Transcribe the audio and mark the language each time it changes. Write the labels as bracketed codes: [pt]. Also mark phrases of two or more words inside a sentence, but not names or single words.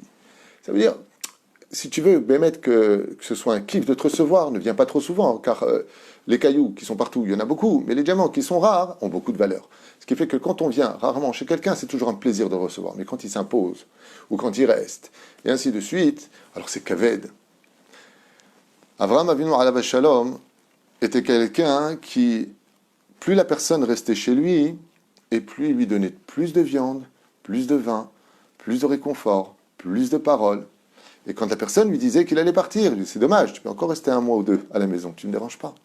[fr] Ça veut dire, si tu veux permettre que ce soit un kiff de te recevoir, ne viens pas trop souvent, car les cailloux qui sont partout, il y en a beaucoup, mais les diamants qui sont rares ont beaucoup de valeur. Ce qui fait que quand on vient rarement chez quelqu'un, c'est toujours un plaisir de recevoir. Mais quand il s'impose, ou quand il reste, et ainsi de suite, alors c'est kaved. Avraham Avinu [he] עליו השלום [fr] était quelqu'un qui, plus la personne restait chez lui, et plus il lui donnait plus de viande, plus de vin, plus de réconfort, plus de paroles. Et quand la personne lui disait qu'il allait partir, il dit, c'est dommage, tu peux encore rester 1 mois ou 2 à la maison, tu ne me déranges pas.